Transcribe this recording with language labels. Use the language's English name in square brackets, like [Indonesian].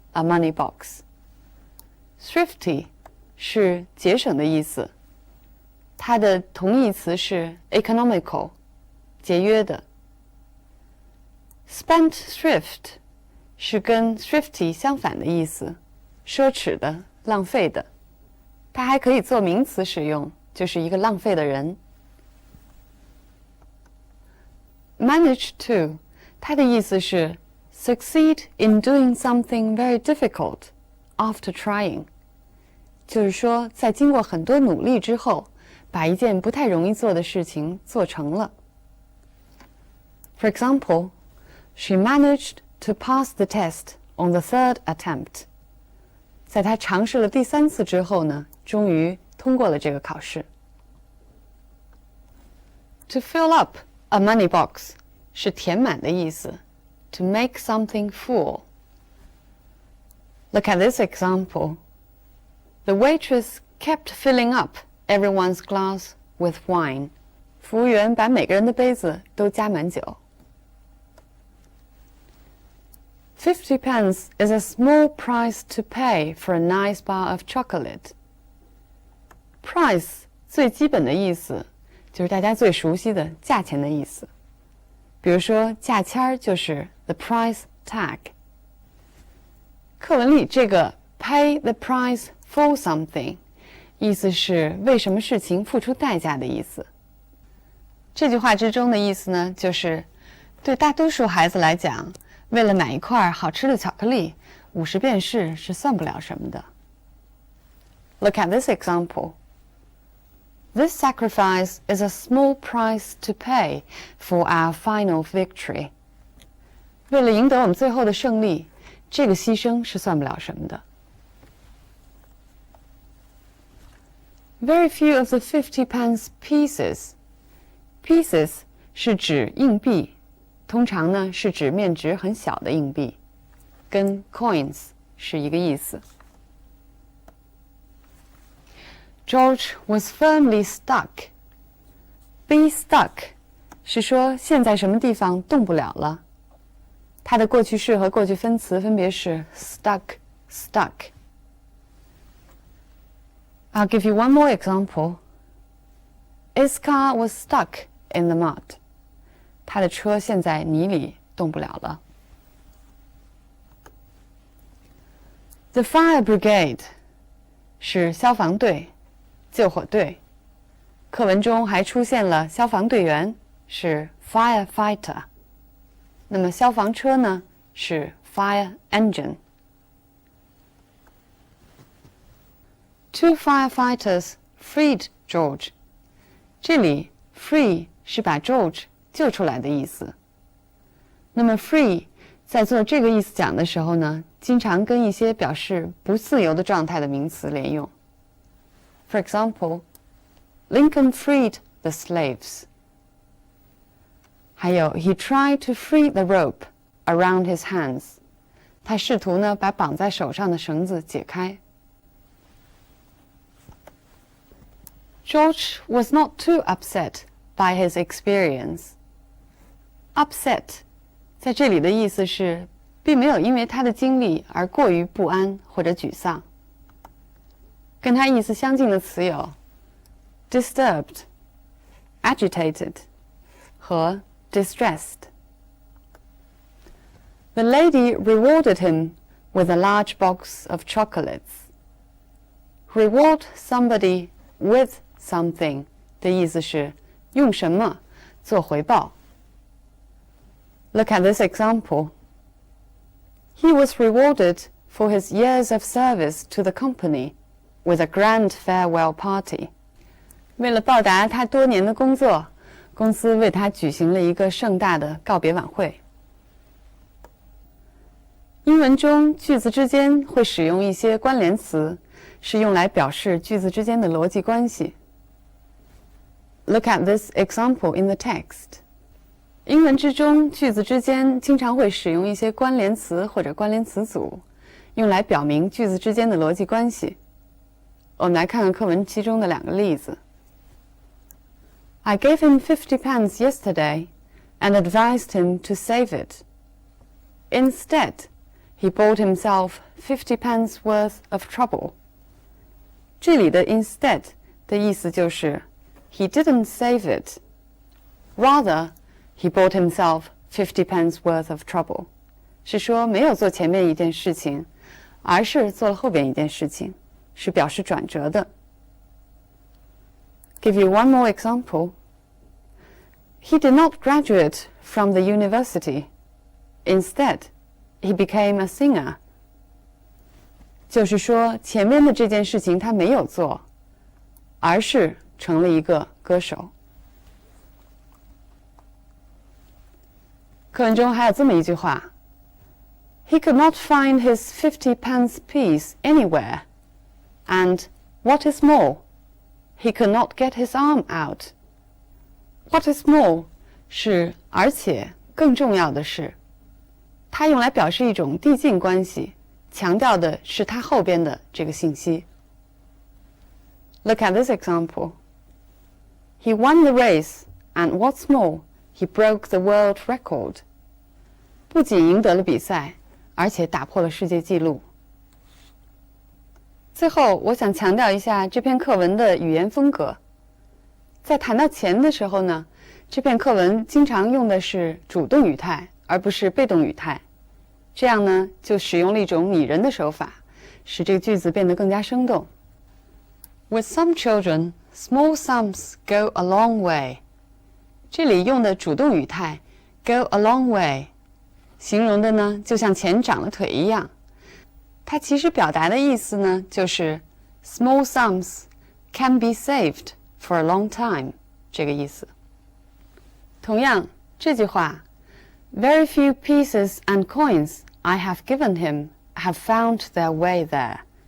[English] a money box. [Chinese] Thrifty 是节省的意思，它的同义词是 economical， 节约的。 Spendthrift 是跟 thrifty 相反的意思，奢侈的、浪费的。它还可以做名词使用，就是一个浪费的人。 Manage to 它的意思是 [English] succeed in doing something very difficult after trying， [Chinese] 就是说在经过很多努力之后，把一件不太容易做的事情做成了。 [English] For example, she managed to pass the test on the third attempt. [Chinese] 在她尝试了第3次之后呢，终于通过了这个考试。 [English] To fill up a money box [Chinese] 是填满的意思。 [English] To make something full. Look at this example. The waitress kept filling up everyone's glass with wine. [Chinese] 服务员把每个人的杯子都加满酒。 [English] 50 pence is a small price to pay for a nice bar of chocolate. [Chinese] Price 最基本的意思就是大家最熟悉的价钱的意思。比如说价签就是 the price tag。课文里这个 [English] pay the price for something [Chinese] 意思是为什么事情付出代价的意思。这句话之中的意思呢，就是对大多数孩子来讲，为了买一块好吃的巧克力，50便士是算不了什么的。 [English] Look at this example. This sacrifice is a small price to pay for our final victory. [Chinese] 为了赢得我们最后的胜利，这个牺牲是算不了什么的。 [English] Very few of the 50 pence pieces. [Chinese] Pieces 是指硬币，通常呢是指面值很小的硬币，跟 coins 是一个意思。 [English] George was firmly stuck. [Chinese] Be stuck 是说现在什么地方动不了了。它的过去式和过去分词分别是 stuck, stuck. [English] I'll give you one more example. His car was stuck in the mud. [Chinese] 他的车陷在泥里动不了了。 The fire brigade 是消防队、救火队。课文中还出现了消防队员，是 firefighter。那么消防车呢，是 fire engine。 [English] Two firefighters freed George. [Chinese] 这里 free 是把 George 救出来的意思。那么 free 在做这个意思讲的时候呢，经常跟一些表示不自由的状态的名词连用。 [English] For example, Lincoln freed the slaves. 还有 he tried to free the rope around his hands. [Chinese] 他试图呢把绑在手上的绳子解开。 [English] George was not too upset by his experience. [Chinese] Upset 在这里的意思是并没有因为他的经历而过于不安或者沮丧。跟他意思相近的词有 disturbed, agitated 和 distressed. [English] The lady rewarded him with a large box of chocolates. Reward somebody with something [Chinese] 的意思是用什么做回报。 [English] Look at this example. He was rewarded for his years of service to the company with a grand farewell party. [Chinese] 为了报答他多年的工作，公司为他举行了一个盛大的告别晚会。英文中句子之间会使用一些关联词，是用来表示句子之间的逻辑关系。 Look at this example in the text. 英文之中，句子之间经常会使用一些关联词或者关联词组，用来表明句子之间的逻辑关系。我们来看看课文其中的2个例子。 [English] I gave him 50 pence yesterday and advised him to save it. Instead, he bought himself 50 pence worth of trouble. [Chinese] 这里的 instead 的意思就是 [English] he didn't save it. Rather, he bought himself 50 pence worth of trouble. [Chinese] 是说没有做前面一件事情，而是做了后边一件事情，是表示转折的。 [English] Give you one more example. He did not graduate from the university. Instead, he became a singer. [Chinese] 就是说前面的这件事情他没有做，而是成了一个歌手。课文中还有这么一句话 [English] He could not find his 50 pence piece anywhere. And, what is more, he could not get his arm out. [Chinese] What is more 是而且更重要的是，它用来表示一种递进关系，强调的是它后边的这个信息。 [English] Look at this example. He won the race, and what's more, he broke the world record. [Chinese] 不仅赢得了比赛，而且打破了世界纪录。最后，我想强调一下这篇课文的语言风格。在谈到钱的时候呢，这篇课文经常用的是主动语态，而不是被动语态。这样呢，就使用了一种拟人的手法，使这个句子变得更加生动。 [English] With some children, small sums go a long way. [Chinese] 这里用的主动语态 [English] go a long way， [Chinese] 形容的呢就像钱长了腿一样。它其实表达的意思呢，就是 [English] small sums can be saved for a long time [Chinese] 这个意思。同样，这句话 [English] Very few pieces and coins I have given him have found their way there.